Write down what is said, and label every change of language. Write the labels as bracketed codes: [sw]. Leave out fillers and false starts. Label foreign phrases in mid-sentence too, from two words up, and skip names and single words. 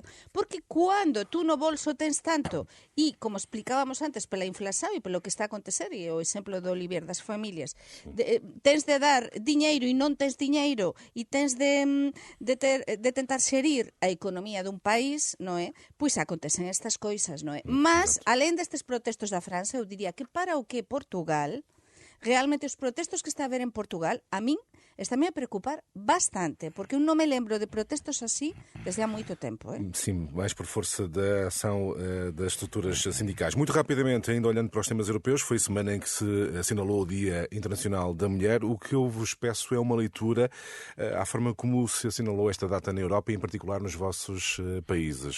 [gl] Porque cando tú no bolso tens tanto e, como explicábamos antes, pela inflación e pelo que está a acontecer, e o exemplo do Olivier das familias, tens de dar diñeiro e non tens diñeiro e tens de tentar xerir a economía dun país, non é? Pois acontecen estas coisas, non é? Mas, alén destes protestos da França, eu diría que para o que Portugal, realmente os protestos que está a haber en Portugal, a min, está-me a preocupar bastante, porque eu non me lembro de protestos así desde há moito tempo. [pt] Sim, mais por força da ação das estruturas sindicais. Muito rapidamente, ainda olhando para os temas europeus, foi a semana em que se assinalou o Dia Internacional da Mulher. O que eu vos peço é uma leitura à forma como se assinalou esta data na Europa e, em particular, nos vossos países.